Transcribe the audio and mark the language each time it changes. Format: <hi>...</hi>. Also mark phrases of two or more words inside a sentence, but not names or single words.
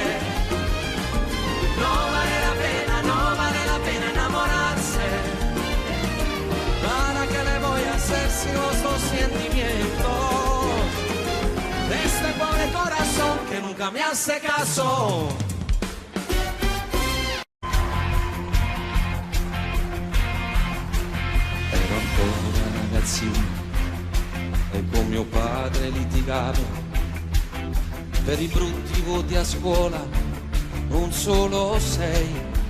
<es>No vale la pena, no vale la pena enamorarse. ¿Para qué le voy a hacer si los dos sentimientos de este pobre corazón que nunca me hace caso?</es> <it>Ero ancora ragazzino e con mio padre litigavo per i brutti voti a scuola, non solo 6,</it>